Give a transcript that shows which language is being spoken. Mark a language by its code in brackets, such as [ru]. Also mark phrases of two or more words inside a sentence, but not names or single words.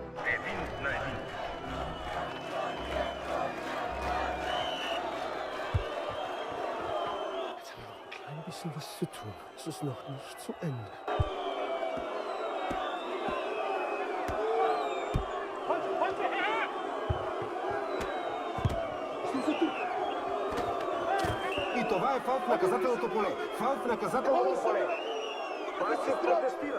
[de] 1-1. Jetzt haben wir noch ein klein bisschen was zu tun. Es ist noch nicht zu Ende. [bg] И това е фаул в наказателното поле. Фаул в наказателното поле. Това се протестира.